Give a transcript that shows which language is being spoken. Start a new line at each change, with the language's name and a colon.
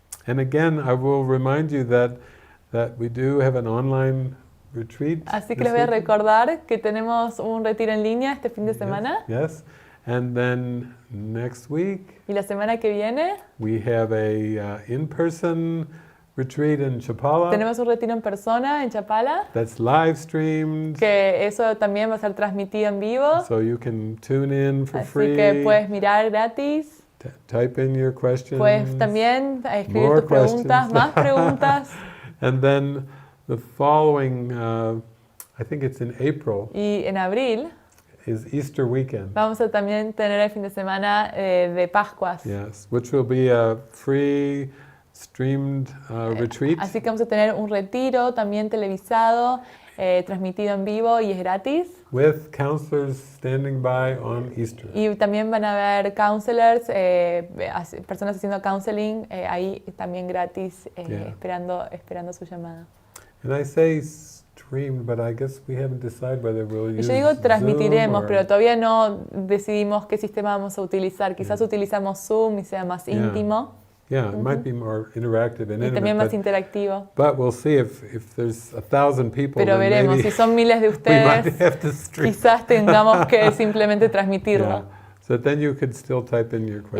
English: And again, I will remind you that we do have an online retreat.
Spanish: Así que
English: this
Spanish: les voy a
English: weekend.
Spanish: recordar que tenemos un retiro en línea este fin de semana.
English: Yes. And then next week
Spanish: Y la semana que viene
English: we have a in-person retreat in Chapala.
Spanish: tenemos un retiro en persona en Chapala,
English: That's live streamed,
Spanish: que eso también va a ser transmitido en vivo.
English: so you can tune in for
Spanish: Así
English: free.
Spanish: que puedes mirar gratis.
English: Type in your questions.
Spanish: Puedes también escribir
English: More
Spanish: tus preguntas,
English: questions.
Spanish: más preguntas.
English: And then the following, I think it's in April,
Spanish: Y en abril
English: is Easter weekend.
Spanish: vamos a también tener el fin de semana de Pascuas.
English: Yes, which will be a free streamed retreat.
Spanish: Así que vamos a tener un retiro también televisado, transmitido en vivo y es gratis.
English: With counselors standing by on Easter.
Spanish: Y también van a haber counselors, personas haciendo counseling ahí también gratis,
English: Yeah.
Spanish: esperando su llamada.
English: And I say streamed, but I guess we haven't decided whether we'll
Spanish: Y
English: use
Spanish: yo digo transmitiremos,
English: Zoom or-
Spanish: pero todavía no decidimos qué sistema vamos a utilizar. Quizás utilizamos Zoom y sea más
English: Yeah.
Spanish: íntimo
English: Yeah, it might be more interactive and
Spanish: y también
English: intimate,
Spanish: más interactivo.
English: but we'll see if there's 1,000 people,
Spanish: Pero
English: then
Spanish: veremos,
English: maybe
Spanish: si son miles de
English: we might
Spanish: ustedes,
English: have to stream.
Spanish: quizás tengamos que simplemente transmitirlo.
English: Yeah. So then you could still type in your questions.